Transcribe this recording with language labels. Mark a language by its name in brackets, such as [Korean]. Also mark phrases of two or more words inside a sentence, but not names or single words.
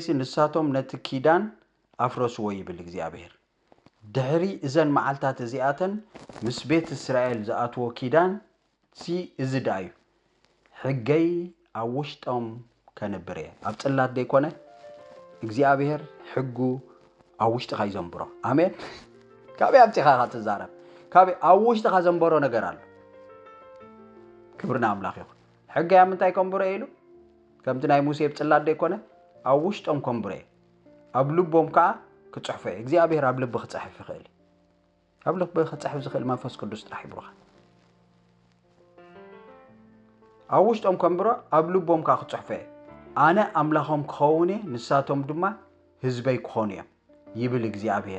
[Tigrinya] ንሳቶም ነቲ ኪዳን አፍረስዎ ይብል እግዚአብሔር ድሕሪ እዘን መዓልታት እዚአተን ምስ ቤት እስራኤል ዘአትዎ ኪዳን ሲ እዝዳዩ ሕገይ ኣብ ውሽጦም ከነብር ኣብ ጽላት ደይኮነ እግዚአብሔር ሕጉ ኣብ ውሽጥኻ ይዘንብሮ አሜን ካበ ኣብጽኻ ትዛረብ ካበ ኣብ ውሽጥኻ ዘንብሮ ነገር አለ [Amharic] ክብርና አምላክ ይሁን [Tigrinya] ሕገይ ኣብ ምንታይ ከንብሮ ኢሉ ከምቲ ናይ ሙሴ ጽላት ደይኮነ ኣብ ውሽጦም ከንብሮ ኣብ ልቦም ከዓ ክጽሕፈ እግዚአብሔር ኣብ ልብህ ክጽሕፍ ይኽእል ኣብ ልብህ ክጽሕፍ ዝኽእል መንፈስ ቅዱስ ጥራሕ ይብሩኻ ኣብ ውሽጦም ከንብሮ ኣብ ልቦም ከዓ ክጽሕፈ ኣነ ኣምላኾም ክኸውን ንሳቶም ድማ ህዝበይ ክኾኑ እዮም ይብል እግዚአብሔር